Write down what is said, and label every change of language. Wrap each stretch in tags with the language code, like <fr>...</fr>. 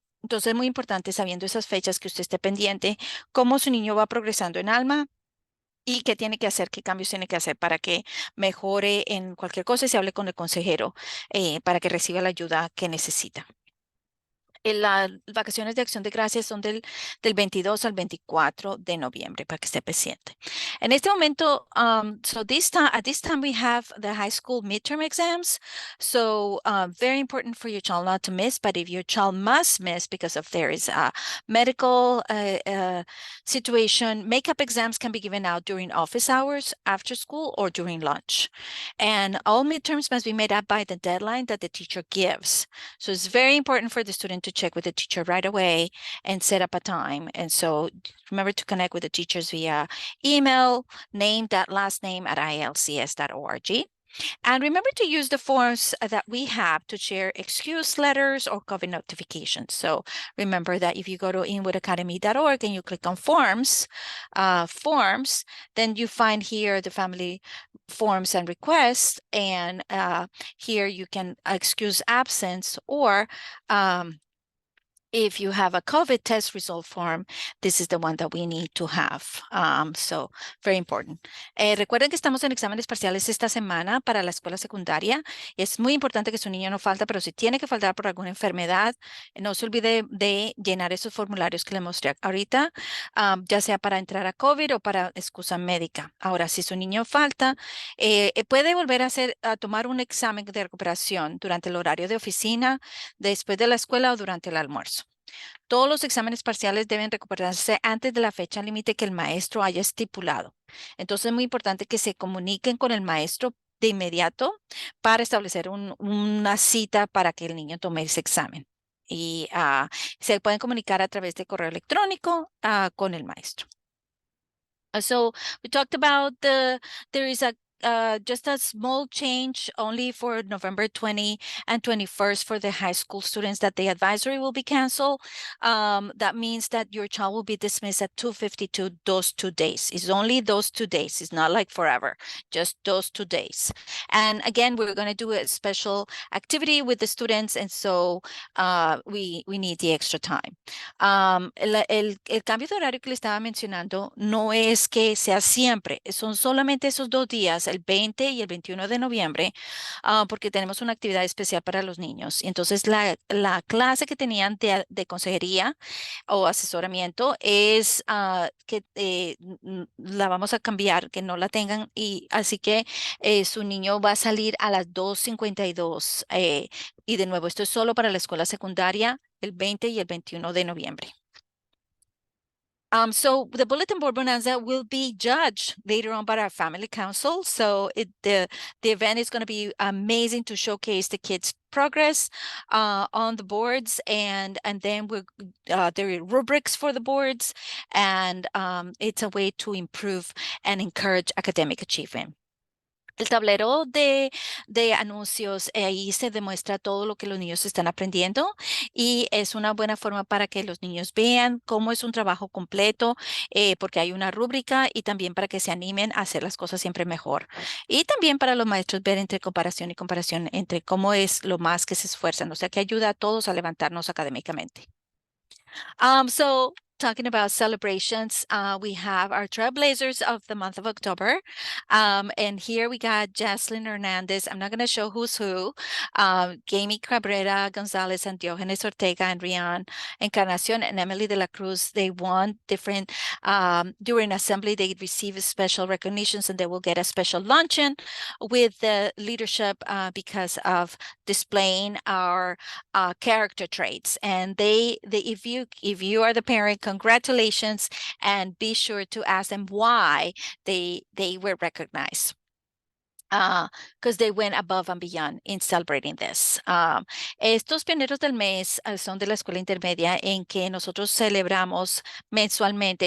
<es>Entonces es muy importante, sabiendo esas fechas, que usted esté pendiente cómo su niño va progresando en alma y qué tiene que hacer, qué cambios tiene que hacer para que mejore en cualquier cosa y se hable con el consejero para que reciba la ayuda que necesita. Las vacaciones de Acción de Gracias son del 22 al 24 de noviembre, para que esté pendiente. En este momento,</es> <en>at this time we have the high school midterm exams. So very important for your child not to miss, but if your child must miss because of there is a medical situation, makeup exams can be given out during office hours, after school, or during lunch. And all midterms must be made up by the deadline that the teacher gives. So it's very important for the student to check with the teacher right away and set up a time. And so remember to connect with the teachers via email, name.last name at ilcs.org. And remember to use the forms that we have to share excuse letters or COVID notifications. So remember that if you go to inwoodacademy.org and you click on forms, then you find here the family forms and requests. And here you can excuse absence, or if you have a COVID test result form, this is the one that we need to have. So, very important.</en> <es>Recuerden que estamos en exámenes parciales esta semana para la escuela secundaria. Es muy importante que su niño no falta, pero si tiene que faltar por alguna enfermedad, no se olvide de llenar esos formularios que le mostré ahorita, ya sea para entrar a COVID o para excusa médica. Ahora, si su niño falta, puede volver a tomar un examen de recuperación durante el horario de oficina, después de la escuela o durante el almuerzo. Todos los exámenes parciales deben recuperarse antes de la fecha límite que el maestro haya estipulado. Entonces es muy importante que se comuniquen con el maestro de inmediato para establecer una cita para que el niño tome ese examen. Y se pueden comunicar a través de correo electrónico con el maestro.</es> <en>So we talked about there is just a small change only for November 20 and 21st for the high school students, that the advisory will be canceled. That means that your child will be dismissed at 2:52 those 2 days. It's only those 2 days. It's not like forever, just those 2 days. And again, we're going to do a special activity with the students, and so we need the extra time.</en> <es>El cambio de horario que le estaba mencionando no es que sea siempre, son solamente esos 2 días, el 20 y el 21 de noviembre, porque tenemos una actividad especial para los niños. Y entonces la clase que tenían de consejería o asesoramiento es que la vamos a cambiar, que no la tengan, y así que su niño va a salir a las 2:52. Y de nuevo, esto es solo para la escuela secundaria, el 20 y el 21 de noviembre.</es> <en>So the bulletin board bonanza will be judged later on by our family council. So the event is going to be amazing to showcase the kids' progress on the boards, and then there are rubrics for the boards, and it's a way to improve and encourage academic achievement.</en> <es>El tablero de anuncios, ahí se demuestra todo lo que los niños están aprendiendo, y es una buena forma para que los niños vean cómo es un trabajo completo, porque hay una rúbrica, y también para que se animen a hacer las cosas siempre mejor. Y también para los maestros ver entre comparación y comparación entre cómo es lo más que se esfuerzan, o sea que ayuda a todos a levantarnos académicamente.</es> <en>So talking about celebrations, we have our trailblazers of the month of October. And here we got Jaslyn Hernandez. I'm not going to show who's who. Jamie Cabrera, Gonzalez, and Diogenes Ortega, and Rian Encarnacion, and Emily de la Cruz. They won different, during assembly, they receive special recognitions, and they will get a special luncheon with the leadership because of displaying our character traits. And if you are the parent, congratulations, and be sure to ask them why they were recognized. Because they went above and beyond in celebrating this.</en> <es>Estos pioneros del mes son de la escuela intermedia en que nosotros celebramos mensualmente.</es>